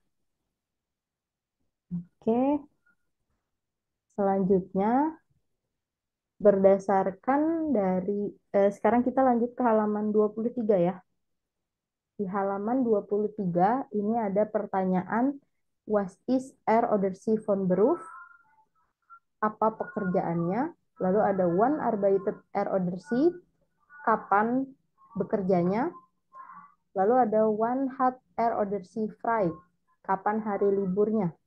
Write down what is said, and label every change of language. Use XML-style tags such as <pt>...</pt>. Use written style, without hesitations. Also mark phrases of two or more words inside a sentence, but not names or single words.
<id>Oke, selanjutnya berdasarkan dari sekarang kita lanjut ke halaman 23 ya. Di halaman 23 ini ada pertanyaan</id> <de>was is er oder sie von Beruf?</de> <id>Apa pekerjaannya? Lalu ada</id> <de>wann arbeitet er oder sie?</de> <id>Kapan bekerjanya? Lalu ada</id> <de>wann hat er oder sie frei?</de> <id>Kapan hari liburnya?</id>